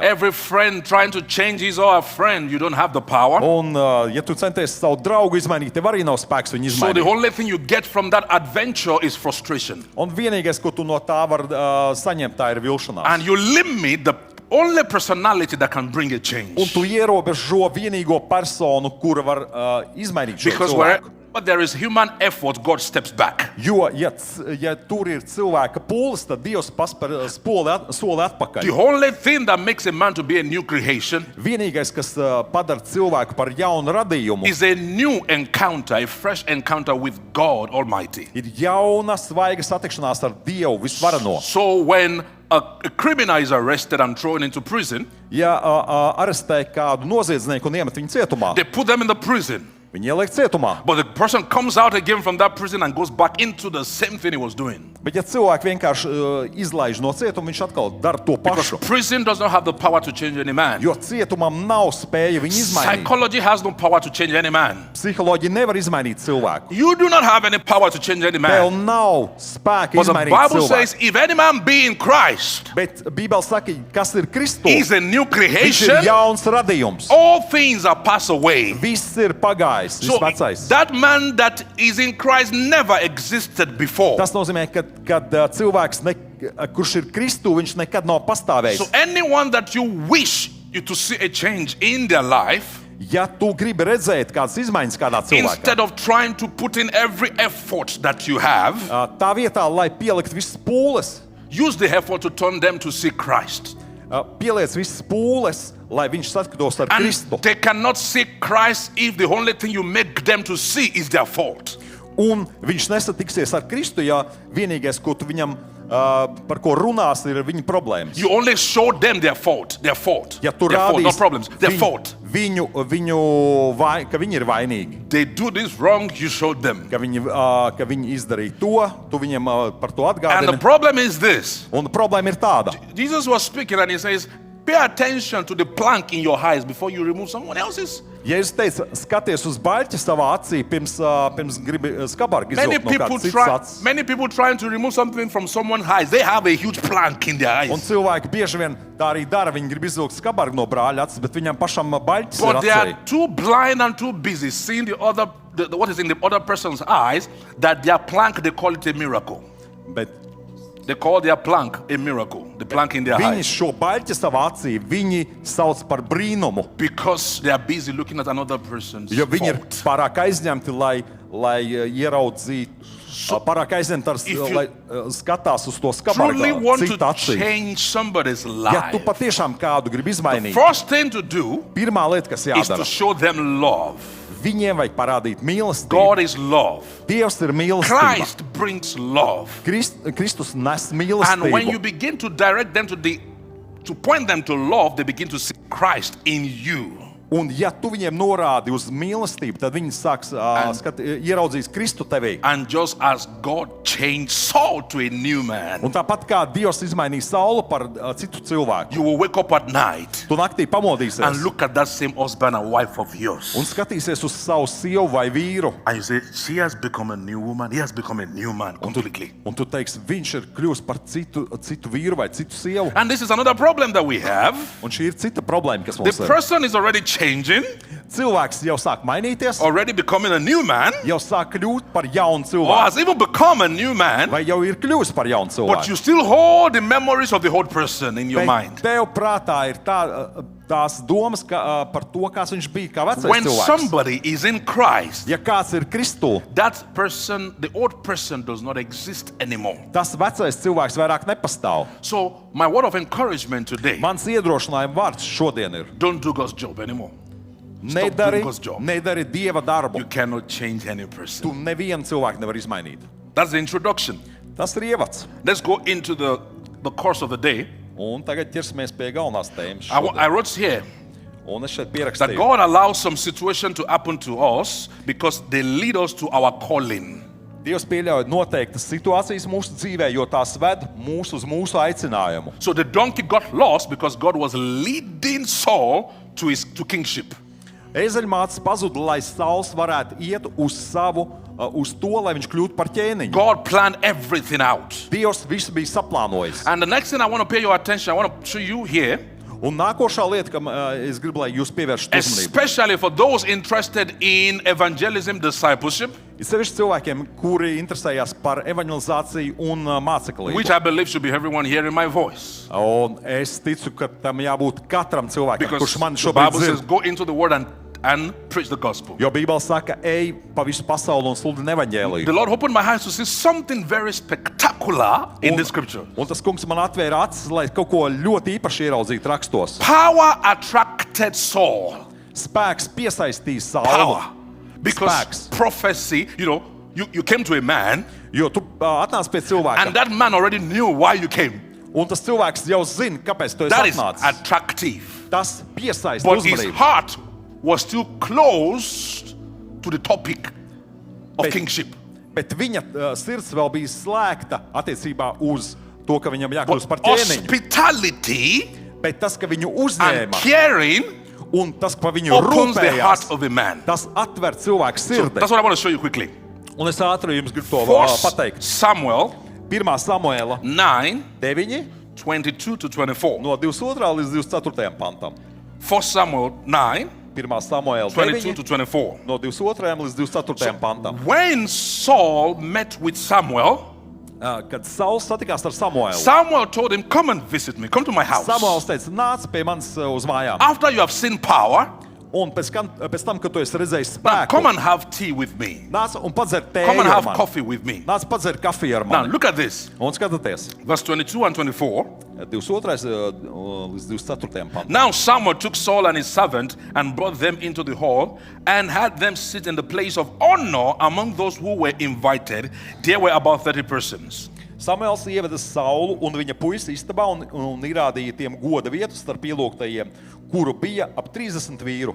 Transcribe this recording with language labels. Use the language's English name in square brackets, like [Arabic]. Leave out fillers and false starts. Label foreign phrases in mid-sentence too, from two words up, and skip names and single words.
[English] Every friend trying to change his or her friend, you don't have the power. [Latvian] Un, ja tu centies savu draugu izmainīt, tev arī nav spēks viņu [English] So the [Latvian] izmainīt. [English] only thing you get from that adventure is frustration. [Latvian] Un vienīgais, ko tu no tā vari saņemt, tā ir vilšanās. [English] And you limit the only personality that can bring a change. [Latvian] Un tu ierobežo vienīgo personu, kura var izmainīt šo [English] Because [Latvian] cilvēku. [English] wherever there is human effort, God steps back. [Latvian] Jo, ja tur ir cilvēka pūles, tad Dievs paspēr soli atpakaļ. [English] The only thing that makes a man to be a new creation [Latvian] Vienīgais, kas padara cilvēku par jaunu radījumu, [English] is a new encounter, a fresh encounter with God Almighty. [Latvian] ir jauna, svaiga satikšanās ar Dievu visvarano. [English] So when a criminal is arrested and thrown into prison, [Latvian] Ja arestē kādu noziedznieku un iemet viņu cietumā, [English] they put them in the prison. [Latvian] viņi ieliek cietumā. [English] But the person comes out again from that prison and goes back into the same thing he was doing. [Latvian] Bet ja cilvēku vienkārši izlaiž no cietuma, viņš atkal dara to [English] Because [Latvian] pašu. [English] prison does not have the power to change any man. [Latvian] Jo cietumam nav spēja viņu izmainīt. [English] Psychology has no power to change any man. [Latvian] Psiholoģija nevar izmainīt cilvēku. [English] You do not have any power to change any [Latvian] Tev [English] man. [Latvian] nav spēka [English] But the [Latvian] izmainīt [English] Bible [Latvian] cilvēku. [English] says, if any man be in Christ, [Latvian] Bet Bībele saka, kas ir Kristus? [English] he's a new [Latvian] Viņš [English] creation. [Latvian] ir jauns radījums. [English] All things are passed away. [Latvian] Viss ir pagājis, [English] So [Latvian] viss vecais. [English] that man that is in Christ never existed before. [Latvian] Tas nozīmē, ka cilvēks, kurš ir Kristu, viņš nekad nav pastāvējis. [English] So anyone that you wish you to see a change in their life, [Latvian] Ja tu gribi redzēt kādas izmaiņas kādā cilvēkā, [English] instead of trying to put in every effort that you have, [Latvian] tā vietā, lai pielikt visas pūles, [English] use the effort to turn them to see Christ. [Latvian] pieliec visas pūles, lai viņš saskatos ar [English] And [Latvian] Kristu. [English] they cannot see Christ if the only thing you make them to see is their fault. [Latvian] Un viņš nesatiksies ar Kristu, ja vienīgais, ko tu viņam par ko runās, ir viņa problēmas. [English] You only show them their fault. Their fault. [Latvian] Ja tu [English] Their fault, [Latvian] rādīsi [English] not problems. Their fault. [Latvian] ka viņi ir vainīgi, [English] They do this wrong, you show them. [Latvian] ka viņi izdarīja to, tu viņam par to [English] And the [Latvian] atgādini. [English] problem is this. [Latvian] Un problēma ir tāda. [English] Jesus was speaking and he says, pay attention to the plank in your eyes before you remove someone else's. [Latvian] Jēzus teica, skaties uz baļķi savā acī, pirms gribi skabargu [English] Many [Latvian] izvilkt no [English] people [Latvian] kādas citas acis. [English] many people trying to remove something from someone's eyes, they have a huge plank in their [Latvian] Un [English] eyes. [Latvian] cilvēki bieži vien tā arī dara. Viņi grib izvilkt skabargu no brāļa acis, bet viņam pašam baļķis [English] But [Latvian] ir [English] they [Latvian] acī. [English] are too blind and too busy seeing what is in the other person's eyes that their plank, they call it a miracle. [Latvian] Bet [English] They call their plank a miracle. The plank in their [Latvian] viņi [English] eyes. [Latvian] šo baļķi savā acī viņi sauc par brīnumu, [English] Because they are busy looking at another person's [Latvian] jo viņi ir [English] fault. [Latvian] pārāk aizņemti, lai ieraudzītu. Pārāk aizņemti, [English] If you [Latvian] lai skatās uz to [English] Truly [Latvian] skabargu [English] want [Latvian] citu [English] to [Latvian] acī. [English] change somebody's [Latvian] Ja tu [English] life. [Latvian] patiešām kādu gribi izmainīt, [English] First thing to do [Latvian] pirmā lieta, kas [English] is to [Latvian] jādara, [English] show them love. [Latvian] viņiem vajag parādīt mīlestību. [English] God is love. [Latvian] Dievs ir mīlestība. [English] Christ brings love. [Latvian] Kristus nes [English] And when you [Latvian] mīlestību. [English] begin to direct them to point them to love, they begin to see Christ in you. [Latvian] Un ja tu viņiem norādi uz mīlestību, tad viņi sāks ieraudzīt Kristu tevī. [English] And just as God changed Saul to a new man, [Latvian] Un tāpat kā Dievs izmainīja Saulu par citu cilvēku, [English] you will wake up at night [Latvian] tu naktī [English] and [Latvian] pamodīsies [English] look at that same husband and wife of yours. [Latvian] un skatīsies uz savu sievu vai vīru. [English] And you say, she has become a new woman, he has become a new man completely. [Latvian] Un tu teiksi, viņš ir kļuvis par citu vīru vai citu sievu. [English] And this is another problem that we have. [Latvian] Un šī ir cita problēma, kas [English] The [Latvian] mums ir. [English] person is already changing, [Latvian] Cilvēks jau sāk mainīties, [English] already becoming a new man, [Latvian] jau sāk kļūt par jaunu [English] or [Latvian] cilvēku, [English] has even become a new man, [Latvian] vai jau ir kļuvis par jaunu [English] but [Latvian] cilvēku. [English] you still hold the memories of the old person in your [Latvian] Bet [English] mind. [Latvian] tev prātā ir tās domas par to, kāds viņš bija kā vecais [English] When [Latvian] cilvēks. [English] somebody is in Christ, [Latvian] Ja kāds ir Kristū, [English] that person, the old person, does not exist anymore. [Latvian] tas vecais cilvēks vairāk nepastāv. [English] So, my word of encouragement today, [Latvian] Mans iedrošinājuma vārds šodien ir: [English] don't do God's job anymore. [Latvian] nedari, [English] doing God's job. [Latvian] nedari Dieva darbu. [English] You cannot change any [Latvian] Tu [English] person. [Latvian] nevienu cilvēku nevar izmainīt. [English] That's the introduction. [Latvian] Tas ir ievads. [English] Let's go into the course of the day. [Latvian] Un tagad ķersimies pie galvenās tēmas. [English] I [Latvian] šodien. [English] wrote here, [Latvian] Un es šeit [English] That [Latvian] pierakstīju, [English] God allows some situation to happen to us because they lead us to our calling. [Latvian] Dievs pieļauj noteiktas situācijas mūsu dzīvē, jo tās ved mūs uz mūsu aicinājumu. [English] So the donkey got lost because God was leading Saul to kingship. [Latvian] Ezeļmātes pazuda, lai Sauls varētu iet uz to, lai viņš kļūtu par ķēniņu. [English] God planned everything out. [Latvian] Dievs visu bija saplānojis. [English] And the next thing I want to pay your attention, I want to show you here, [Latvian] Un nākošā lieta, kam es gribu, lai jūs pievēršat uzmanību, [English] especially for those interested in evangelism, discipleship, [Latvian] ir sevišķi cilvēkiem, kuri interesējās par evangelizāciju un māceklību. [English] which I believe should be everyone hearing my voice. [Latvian] Un es ticu, ka tam jābūt katram cilvēkam, [English] Because [Latvian] kurš man [English] the [Latvian] šobrīd [English] Bible says, [Latvian] dzird. [English] go into the word and preach the gospel. [Latvian] Jo Bībele saka, ej pa visu pasauli un sludini evaņģēliju. [English] The Lord opened my eyes to see something very spectacular in the scripture. [Latvian] Un tas kungs man atvēra acis, lai kaut ko ļoti īpaši ieraudzītu rakstos. [English] Power attracted Saul. [Latvian] Spēks piesaistīja Saulu. [English] Power. Because [Latvian] Spēks. [English] prophecy, you came to a man, [Latvian] Jo tu atnāc pie cilvēka, [English] and that man already knew why you came. [Latvian] un tas cilvēks jau zina, kāpēc tu esi [English] That is [Latvian] atnācis. [English] attractive. [Latvian] Tas piesaista [English] But his [Latvian] uzmanību. [English] heart was still closed to the topic of [Latvian] Bet- [English] kingship. [Latvian] Bet viņa sirds vēl bija slēgta attiecībā uz to, ka viņam jākļūst par [English] But [Latvian] ķēniņu. [English] hospitality [Latvian] Bet tas, ka viņu [English] and [Latvian] uzņēma [English] caring [Latvian] un tas, ka viņu [English] opens the heart [Latvian] rūpējās, [English] of a man. [Latvian] tas atver cilvēku [English] So [Latvian] sirdi. [English] that's what I want to show you quickly. [Latvian] Un es ātri jums gribu to [English] First [Latvian] pateikt. [English] Samuel [Latvian] 1. Samuēla [English] 9, [Latvian] 9 [English] 22 to 24. [Latvian] no 22. līdz 24. pantam. [English] 1 Samuel 9, [Latvian] 1. Samuēla [English] 22 to [Latvian] 9 [English] 24. [Latvian] no 22. līdz 24. pantam. [English] When Saul met with Samuel, [Latvian] Kad Sauls satikās ar Samuēlu, [English] Samuel told him, come and visit me, come to my house. [Latvian] Samuēls teica, nāc pie manis uz mājām. [English] After you have seen power, [Latvian] Un pēc tam, kad tu esi redzējis [English] now [Latvian] spēku, [English] come and have tea with me. [Latvian] nāc un padzer [English] Come [Latvian] tēju [English] and [Latvian] ar [English] have [Latvian] mani. [English] coffee with me. [Latvian] Nāc padzer kafiju ar [English] Now [Latvian] mani. [English] look at this. [Latvian] Un skatieties, [English] Verse 22 and 24. [Latvian] 22. līdz 24. pantam. [English] Now Samuel took Saul and his servant and brought them into the hall and had them sit in the place of honor among those who were invited. There were about 30 persons. [Latvian] Samuēls ieveda Saulu un viņa puisi istabā un ierādīja tiem goda vietu starp ielūgtajiem, kuru bija ap 30 vīru.